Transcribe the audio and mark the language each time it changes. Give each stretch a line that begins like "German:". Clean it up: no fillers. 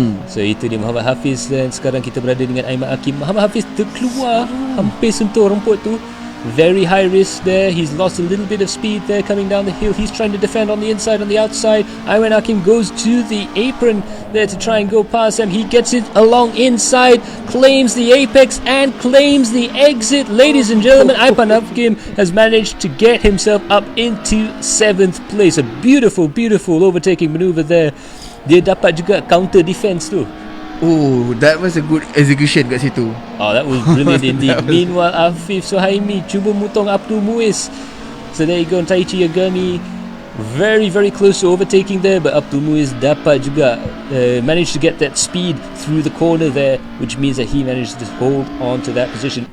Malay: So itu dia Muhammad Hafiz, dan sekarang kita berada dengan Aiman Hakim. Muhammad Hafiz terkeluar, hampir sentuh rumput tu.
English: Very high risk there. He's lost a little bit of speed there coming down the hill. He's trying to defend on the inside, on the outside. Ayman Hakim goes to the apron there to try and go past him. He gets it along inside, claims the apex and claims the exit. Ladies and gentlemen, Ayman Hakim has managed to get himself up into 7th place. A beautiful, beautiful overtaking maneuver there.
Malay: Dia dapat juga
English: counter defense
Malay: tu.
English: Oh, that was a good execution
Malay: kat situ.
English: Oh, that was brilliant indeed. Meanwhile, Afif Suhaimi
Malay: cuba mutong
English: Abdul Muiz. So there you go, Taichi Yagami very, very close to overtaking there, but Abdul Muiz
Malay: dapat juga
English: managed to get that speed through the corner there, which means that he managed to hold on to that position.